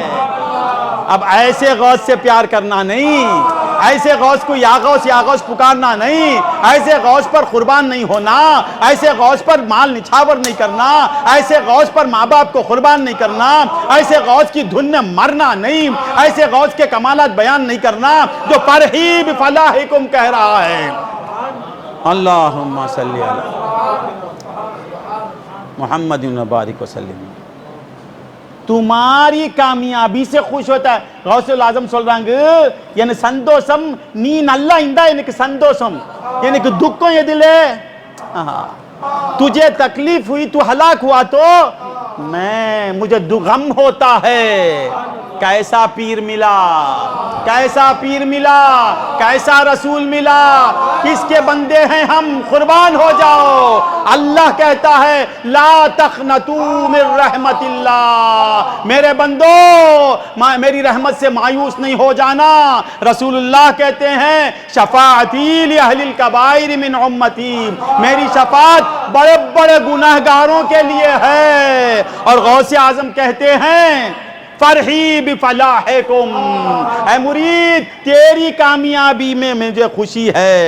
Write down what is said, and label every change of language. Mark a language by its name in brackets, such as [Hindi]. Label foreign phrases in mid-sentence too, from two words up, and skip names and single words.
[Urdu] اب ایسے غوث سے پیار کرنا نہیں، ایسے غوث کو یا غوث پکارنا نہیں، ایسے غوث پر قربان نہیں ہونا، ایسے غوث پر مال نچھاور نہیں کرنا، ایسے غوث پر ماں باپ کو قربان نہیں کرنا، ایسے غوث کی دھن میں مرنا نہیں، ایسے غوث کے کمالات بیان نہیں کرنا جو [Arabic] فرحی بفلاحکم [Urdu] کہہ رہا ہے۔ [Arabic] اللہم صلی علی محمد وبارک وسلم۔ [Urdu] تمہاری کامیابی سے خوش ہوتا ہے۔ [Tamil] غوث العظم சொல்றாங்க எனக்கு சந்தோஷம் நீ நல்லா இருந்தா எனக்கு சந்தோஷம் எனக்கு துக்கம் எதிலே [Urdu] تجھے تکلیف ہوئی تو ہلاک ہوا تو مجھے غم ہوتا ہے۔ کیسا پیر ملا، کیسا پیر ملا، کیسا رسول ملا، کس کے بندے ہیں ہم، قربان ہو جاؤ۔ اللہ کہتا ہے [Arabic] لا تقنطوا من رحمت اللہ، [Urdu] میرے بندو میری رحمت سے مایوس نہیں ہو جانا۔ رسول اللہ کہتے ہیں [Arabic] شفاعتی لأہل الکبائر من امتی، [Urdu] میری شفاعت بڑے بڑے گناہگاروں کے لیے ہے۔ اور غوث اعظم کہتے ہیں [Arabic] فرحی بفلاحکم، [Urdu] اے مرید تیری کامیابی میں مجھے خوشی ہے۔